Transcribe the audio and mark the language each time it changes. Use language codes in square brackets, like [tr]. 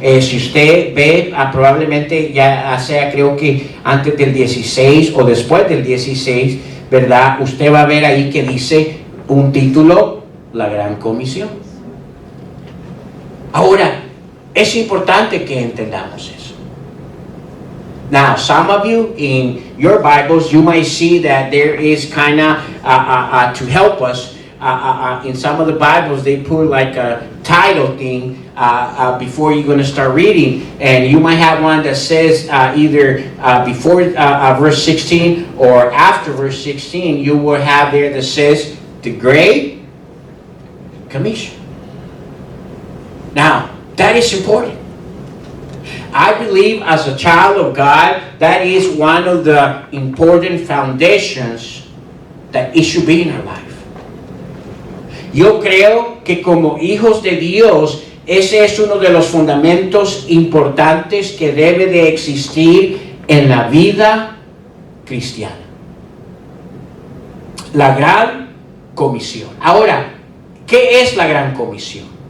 [es] Si usted ve, probablemente ya sea, creo que antes del 16 o después del 16, ¿verdad? Usted va a ver ahí que dice un título, La Gran Comisión. Ahora, es importante que entendamos eso. [en] Now, some of you in your Bibles, you might see that there is kind of, to help us, in some of the Bibles, they put like a title thing before you're going to start reading. And you might have one that says either before verse 16 or after verse 16, you will have there that says the Great Commission. Now, that is important. I believe as a child of God, that is one of the important foundations that it should be in our life. [es] Yo creo que como hijos de Dios, ese es uno de los fundamentos importantes que debe de existir en la vida cristiana. La Gran Comisión. Ahora, ¿qué es la Gran Comisión?